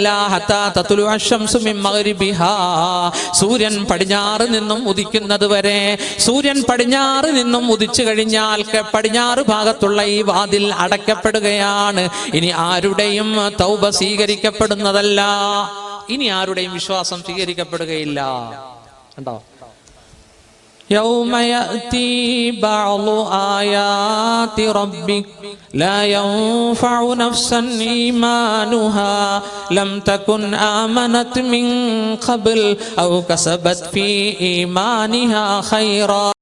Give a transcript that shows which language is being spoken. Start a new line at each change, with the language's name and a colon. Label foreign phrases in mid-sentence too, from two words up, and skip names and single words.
Arabic: حتى تطلع الشمس من مغربها,
Malayalam: സൂര്യൻ പടിഞ്ഞാറ് നിന്നും ഉദിക്കുന്നത് വരെ. സൂര്യൻ പടിഞ്ഞാറ് നിന്നും ഉദിച്ചു കഴിഞ്ഞാൽ പടിഞ്ഞാറ് ഭാഗത്തുള്ള ഈ വാതിൽ അടയ്ക്കപ്പെടുകയാണ്. ഇനി ആരുടെയും തൗബ സ്വീകരിക്കപ്പെടുന്നതല്ല. ഇനി ആരുടെയും വിശ്വാസം സ്വീകരിക്കപ്പെടുകയില്ല. കണ്ടോ?
Arabic: يوم يأتي بعض آيات ربك لا ينفع نفسا إيمانها لم تكن آمنت من قبل أو كسبت في إيمانها خيرا.